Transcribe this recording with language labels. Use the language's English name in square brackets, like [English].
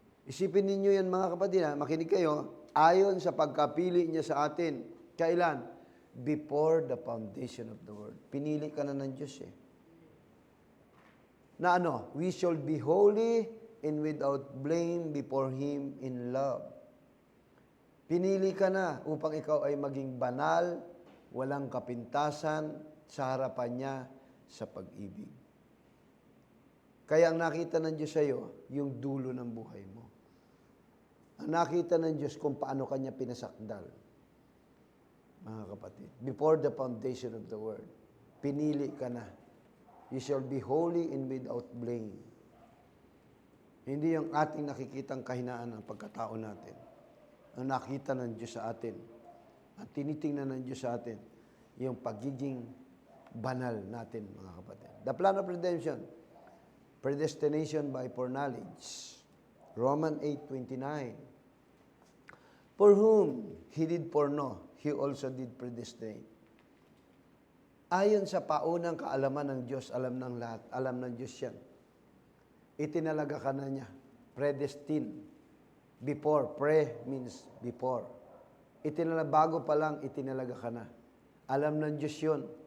[Filipino] Isipin ninyo yan, mga kapatid, ha? Makinig kayo. Ayon sa pagkapili niya sa atin. Kailan? [English] Before the foundation of the world. [Filipino] Pinili ka na ng Diyos, eh. Na ano? [English] We shall be holy and without blame before Him in love. [Filipino] Pinili ka na upang ikaw ay maging banal, walang kapintasan, sa harapan niya sa pag-ibig. Kaya ang nakita ng Diyos sa iyo, yung dulo ng buhay mo. Ang nakita ng Diyos kung paano kanya pinasakdal. Mga kapatid, [English] before the foundation of the world, [Filipino] pinili ka na. [English] You shall be holy and without blame. [Filipino] Hindi yung ating nakikitang kahinaan ng pagkatao natin. Ang nakita ng Diyos sa atin, at tinitingnan ng Diyos sa atin, yung pagiging banal natin, mga kapatid. [English] The plan of redemption, predestination by foreknowledge. Romans 8:29. For whom He did foreknow, He also did predestinate. [Filipino] Ayon sa paunang kaalaman ng Diyos, alam ng lahat, alam ng Diyos yan. Itinalaga ka na niya. Predestined. Before. [English] Pre means before. [Filipino] Bago pa lang, itinalaga ka na. Alam ng Diyos yun.